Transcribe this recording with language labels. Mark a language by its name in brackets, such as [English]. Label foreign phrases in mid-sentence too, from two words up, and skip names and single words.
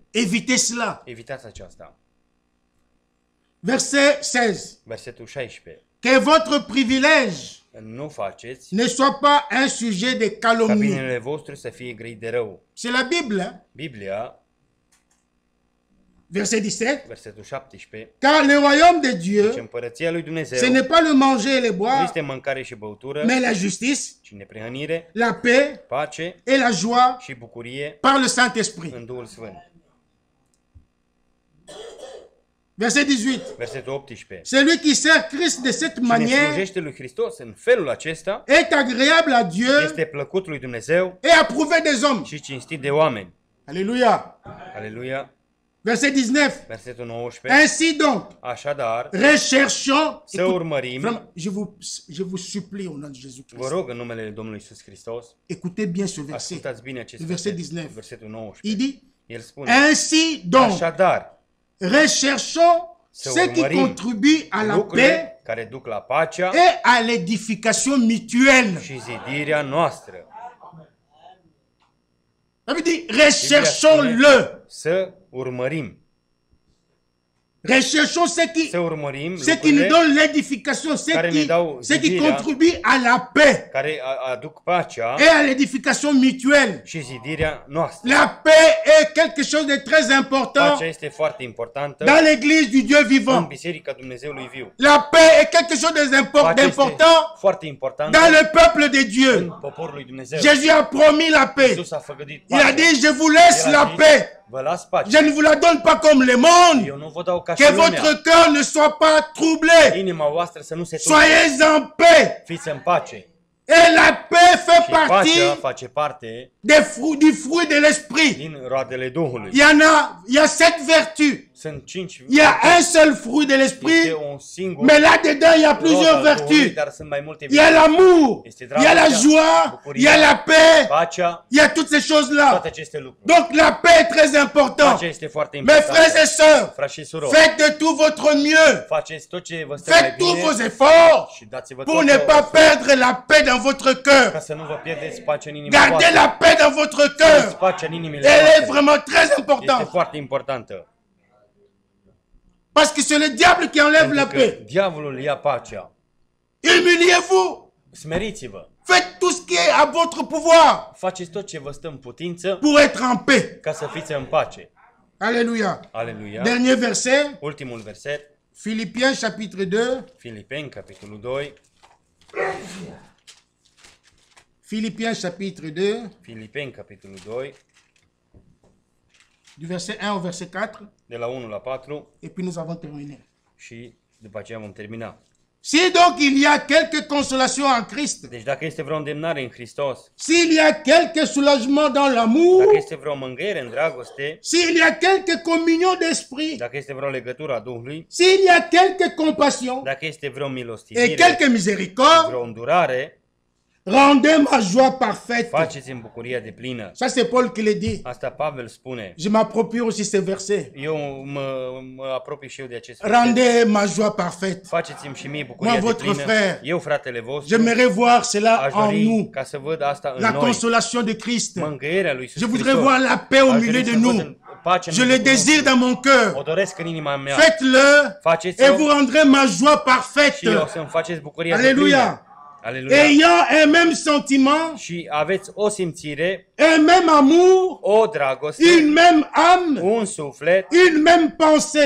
[French] Évitez cela. [Romanian] Evitați aceasta. [French] Verset 16. [Romanian] Versetul 16. [French] Que votre privilège [Romanian] Nu faceți [French] ne soit pas un sujet de [Romanian] ca [French] calomnie. [Romanian] binele vostru să fie grăit de rău. [French] C'est la Bible. Hein? [Romanian] Biblia, [French] Verset 17. [Romanian] versetul 17, [French] Car le royaume de Dieu, [Romanian] deci împărăția lui Dumnezeu [French] ce n'est pas le manger et le [Romanian] nu [French] boire, [Romanian] este mâncare și băutură, [French] mais la justice, [Romanian] ci neprihănire, [French] la paix [Romanian] pace [French] et la joie [Romanian] și bucurie [French] par le Saint-Esprit. [Romanian] în Duhul Sfânt. [French] Verset 18. [Romanian] Versetul 18. [French] Celui qui sert Christ de cette [Romanian] Cine [French] manière [Romanian] slujește lui Hristos în felul acesta [French] est agréable à Dieu [Romanian] este plăcut lui Dumnezeu [French] et approuvé des hommes. [Romanian] și cinstit de oameni. [French] Alléluia. [Romanian] Aleluia. [French] Verset 19. [Romanian] Versetul 19. [French] Ainsi donc, [Romanian] Așadar, [French] recherchons. [Romanian] să urmărim, [French] Vraiment, je vous supplie au nom de Jésus-Christ. [Romanian] vă rog în numele Domnului Iisus Hristos, [French] Écoutez bien ce verset. [Romanian] ascultați bine acest [French] Verset [Romanian] verset, [French] 19. [Romanian] versetul [French] Il [Romanian] 19. [French] dit, [Romanian] El spune, [French] ainsi donc, [Romanian] așadar, [French] recherchons [Romanian] să [French] ce qui [Romanian] urmărim [French] contribue à la paix [Romanian] lucrurile care duc la pacea [French] et à l'édification mutuelle. [Romanian] și zidirea noastră. [French] Ça veut dire, recherchons-le. [Romanian] Să urmărim. [French] Recherchons [Romanian] Să urmărim [French] ce qui nous [Romanian] lucrurile [French] donne l'édification, [Romanian] care ne dau [French] ce qui [Romanian] zidirea, [French] contribue à la paix [Romanian] care aduc pacea [French] et à l'édification mutuelle. [Romanian] și zidirea noastră. [French] La paix est quelque chose de très important [Romanian] Pacea este foarte importantă [French] dans l'église du Dieu [Romanian] în [French] vivant. [Romanian] Biserica Dumnezeului viu. [French] La paix est quelque chose [Romanian] Pacea este [French] d'important [Romanian] foarte important [French] dans le peuple de [Romanian] în [French] Dieu. [Romanian] poporul lui Dumnezeu. [French] Jésus a promis la paix. [Romanian] Iisus a făgăduit [French] Il a [Romanian] pacea. [French] dit, je vous laisse [Romanian] El a [French] la [Romanian] zis, [French] paix. [Romanian] vă las pace. [French] Je ne vous la donne pas comme le monde. [Romanian] Eu nu vă dau ca și [French] Que [Romanian] lumea. [French] votre cœur ne soit pas troublé. [Romanian] Inima voastră să nu se tulbure. [French] Soyez en paix. [Romanian] Fiți în pace. [French] Et la paix fait [Romanian] Și pacea [French] partie [Romanian] face parte [French] du fruit de l'esprit. [Romanian] din roadele Duhului. [French] Il y a 7 vertus. [Romanian] Sunt 5. [French] Il y a un seul fruit de [Romanian] Este [French] l'esprit, [Romanian] un singur [French] mais là-dedans, il y a plusieurs [Romanian] rod al Duhului, [French] vertus. [Romanian] dar sunt mai multe [French] Il y a l'amour, [Romanian] Este [French] il y a la [Romanian] dragostea, [French] joie, [Romanian] bucuria, [French] il y a la paix, [Romanian] pacea, [French] il y a toutes ces choses-là. [Romanian] toate aceste lucruri. [French] Donc la paix est très importante. [Romanian] Pacea este foarte [French] Mes frères [Romanian] importantă. [French] et sœurs, [Romanian] Frați și surori, [French] faites de tout votre mieux. [Romanian] faceți tot ce vă stă mai [French] Faites tous [Romanian] bine [French] vos efforts [Romanian] și dați-vă [French] pour [Romanian] tot [French] ne [Romanian] ce [French] pas perdre la paix dans votre [Romanian] ca [French] cœur. [Romanian] să nu vă pierdeți pacea în inima [French] Gardez [Romanian] voastră. [French] la paix dans votre [Romanian] Aveți [French] cœur. [Romanian] pacea în inimile [French] Elle est [Romanian] voastre. [French] vraiment très [Romanian] Este [French] importante. [Romanian] foarte importantă. [French] Parce que c'est le diable qui enlève la [Romanian] Pentru că [French] paix. [Romanian] diavolul ia pacea. [French] Humiliez-vous. [Romanian] Smeriți-vă. [French] Faites tout ce qui est à votre pouvoir [Romanian] Faceți tot ce vă stă în putință [French] pour être en paix. [Romanian] ca să fiți în pace. [French] Alléluia. [Romanian] Aleluia. [French] Dernier verset, [Romanian] Ultimul verset, [French] Philippiens chapitre 2. [Romanian] Filipeni, capitolul 2. [French] Philippiens chapitre 2, [Romanian] Filipeni, capitolul 2, [French] du verset 1 au verset 4, [Romanian] de la 1 la 4 [French] et puis nous avons terminé. [Romanian] și după aceea vom termina. [French] Si donc il y a quelque consolation en Christ, [Romanian] Deci dacă este vreo îndemnare în Hristos, [French] s'il y a quelque soulagement dans l'amour, [Romanian] dacă este vreo mângâiere în dragoste, [French] s'il y a quelque communion d'esprit, [Romanian] dacă este vreo legătură a Duhului, [French] s'il y a quelque compassion [Romanian] dacă este vreo [French] et [Romanian] milostivire, [French] quelque miséricorde, [Romanian] vreo îndurare, [French] rendez ma joie parfaite. [Romanian] faceți în bucuria de plină. [French] Ça c'est Paul qui le dit. [Romanian] Asta Pavel spune. [French] Je m'approprie aussi ces versets. [Romanian] Eu mă apropii și eu de acest verset. [French] Rendez ma joie parfaite. [Romanian] Faceți-mi și mie bucuria [French] Moi, [Romanian] de [French] votre [Romanian] plină. [French] frère, [Romanian] Eu, fratele vostru, [French] J'aimerais voir cela [Romanian] aș [French] en [Romanian] dori [French] nous. [Romanian] ca să văd asta în [French] La [Romanian] noi. [French] consolation de Christ. [Romanian] Mângâierea lui Iisus [French] Je voudrais [Romanian] Hristos. [French] voir la paix au [Romanian] Aș [French] milieu [Romanian] dori [French] de [Romanian] să văd [French] nous. [Romanian] în pace în [French] Je le [Romanian] mijlocul [French] désire [Romanian] nostru. [French] dans mon [Romanian] O [French] cœur. [Romanian] doresc în inima mea. [French] Faites-le [Romanian] Faceți-o [French] et vous rendrez ma joie [Romanian] și [French] parfaite. [Romanian] o să-mi faceți bucuria de [French] Alléluia. [Romanian] plină. Aleluia. [French] Ayant un même sentiment, [Romanian] Și aveți o simțire, [French] un même amour, [Romanian] o dragoste, [French] une même âme, [Romanian] un suflet [French] une même pensée.